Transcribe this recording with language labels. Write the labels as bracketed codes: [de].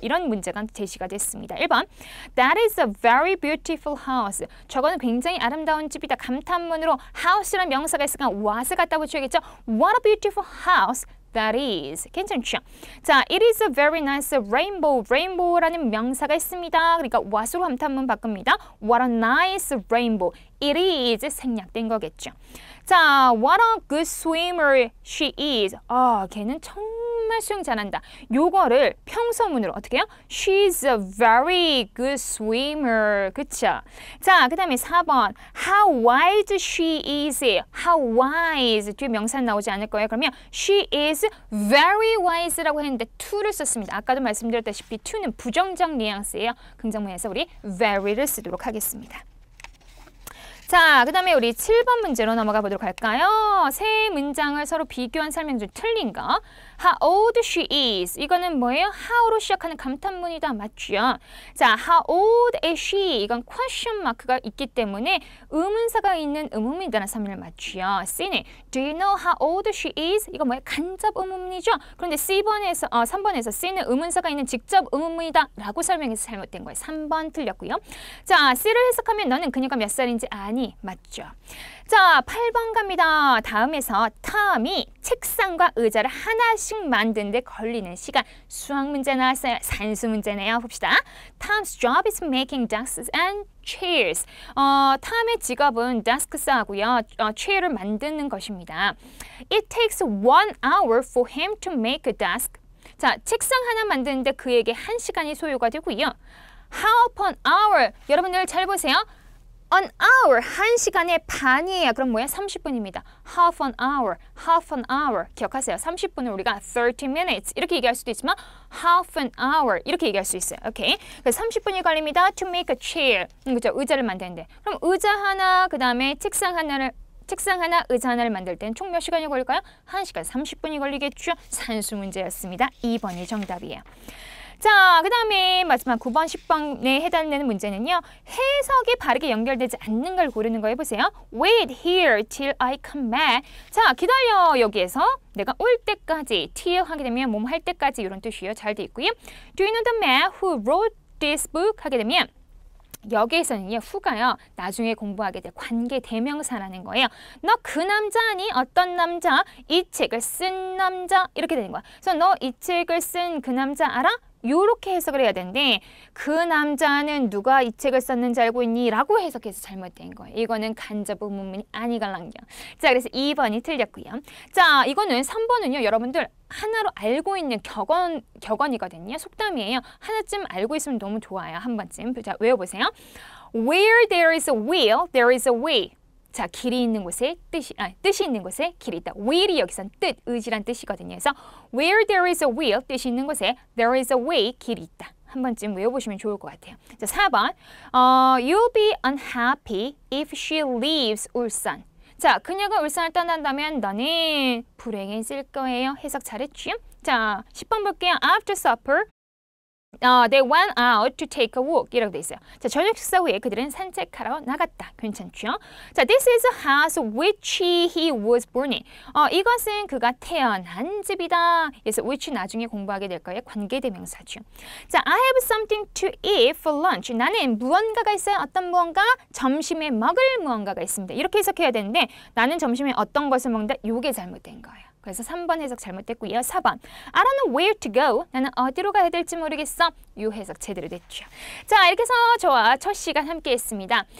[ko] 이런 문제가 제시가 됐습니다. [en] 1번 That is a very beautiful house. [ko] 저거는 굉장히 아름다운 집이다. 감탄문으로 house라는 명사가 있으니까 what을 갖다 붙여야겠죠. [en] What a beautiful house that is. [ko] 괜찮죠? [en] 자, it is a very nice rainbow. [ko] rainbow라는 명사가 있습니다. 그러니까 what으로 감탄문 바꿉니다. [en] What a nice rainbow. It is [ko] 생략된 거겠죠. [en] 자, what a good swimmer she is. [ko] 걔는 정말 수영 잘한다. 요거를 평서문으로 어떻게 해요? [en] She's a very good swimmer. [ko] 그쵸? 자, 그 다음에 4번. [en] How wise she is. How wise. [ko] 뒤에 명사 나오지 않을 거예요. 그러면 [en] she is very wise [ko] 라고 했는데 to를 썼습니다. 아까도 말씀드렸다시피 to는 부정적 뉘앙스예요. 긍정문에서 우리 very를 쓰도록 하겠습니다. 자, 그 다음에 우리 7번 문제로 넘어가 보도록 할까요? 세 문장을 서로 비교한 설명 중 틀린 거. [en] How old she is. [ko] 이거는 뭐예요? how로 시작하는 감탄문이다. 맞죠? 자, [en] how old is she. [ko] 이건 question mark가 있기 때문에 의문사가 있는 의문문이라는 설명을 맞죠. [en] C는 Do you know how old she is? [ko] 이거 뭐예요? 간접 의문문이죠? 그런데 3번에서 C는 의문사가 있는 직접 의문문이다. 라고 설명해서 잘못된 거예요. 3번 틀렸고요. 자, C를 해석하면 너는 그녀가 몇 살인지 아니? 맞죠? 자, 8번 갑니다. 다음에서 톰이 책상과 의자를 하나씩 만드는 데 걸리는 시간. 수학 문제 나왔어요. 산수 문제네요. 봅시다. [en] Tom's job is making desks and chairs. [ko] 톰의 직업은 데스크사하고요. 체어를 만드는 것입니다. [en] It takes 1 hour for him to make a desk. [ko] 자, 책상 하나 만드는데 그에게 1시간이 소요가 되고요. [en] How upon hour. [ko] 여러분들 잘 보세요. [en] An hour, [ko] 1시간의 반이에요. 그럼 뭐야? 30분입니다. [en] Half an hour, half an hour. [ko] 기억하세요. 30분을 우리가 [en] 30 minutes [ko] 이렇게 얘기할 수도 있지만 [en] half an hour [ko] 이렇게 얘기할 수 있어요. 오케이. 그래서 30분이 걸립니다. [en] To make a chair. [ko] 그죠? 의자를 만드는데. 그럼 의자 하나, 그 다음에 책상 하나, 의자 하나를 만들 때는 총 몇 시간이 걸릴까요? 1시간 30분이 걸리겠죠? 산수 문제였습니다. 2번이 정답이에요. 자, 그 다음에 마지막 9번, 10번에 해당되는 문제는요. 해석이 바르게 연결되지 않는 걸 고르는 거 해보세요. [en] Wait here till I come back. [ko] 자, 기다려. 여기에서 내가 올 때까지 till 하게 되면 몸 할 때까지 이런 뜻이에요. 잘 돼 있고요. [en] Do you know the man who wrote this book? [ko] 하게 되면 여기에서는요. who가요. 나중에 공부하게 될 관계 대명사라는 거예요. 너 그 남자 아니? 어떤 남자? 이 책을 쓴 남자? 이렇게 되는 거야. 그래서 너 이 책을 쓴 그 남자 알아? 요렇게 해석을 해야 되는데 그 남자는 누가 이 책을 썼는지 알고 있니? 라고 해석해서 잘못된 거예요. 이거는 간접 의문문이 아니갈랑요. 자, 그래서 2번이 틀렸고요. 자, 이거는 3번은요. 여러분들 하나로 알고 있는 격언이거든요. 속담이에요. 하나쯤 알고 있으면 너무 좋아요. 한 번쯤. 자, 외워보세요. [en] Where there is a will, there is a way. [ko] 자, 길이 있는 곳에 뜻이 있는 곳에 길이 있다. will이 여기선 뜻, 의지란 뜻이거든요. 그래서 [en] where there is a will, [ko] 뜻이 있는 곳에 [en] there is a way, [ko] 길이 있다. 한 번쯤 외워보시면 좋을 것 같아요. 자, 4번. [en] You'll be unhappy if she leaves 울산. [ko] 자, 그녀가 울산을 떠난다면 너는 불행해질 거예요. 해석 잘했죠? 자, 10번 볼게요. [en] After supper. They went out to take a walk [ko] 이라고 돼 있어요. 자, 저녁 식사 후에 그들은 산책하러 나갔다. 괜찮죠? [en] 자, this is a house which he was born in. [ko] 이것은 그가 태어난 집이다. 그래서 which 나중에 공부하게 될 거예요. 관계대명사죠. [en] 자, I have something to eat for lunch. [ko] 나는 무언가가 있어요. 어떤 무언가? 점심에 먹을 무언가가 있습니다. 이렇게 해석해야 되는데 나는 점심에 어떤 것을 먹는다? 이게 잘못된 거예요. 그래서 3번 해석 잘못됐고요. [en] 4번. I don't know where to go. [ko] 나는 어디로 가야 될지 모르겠어. 이 해석 제대로 됐죠. 자, 이렇게 해서 저와 첫 시간 함께 했습니다.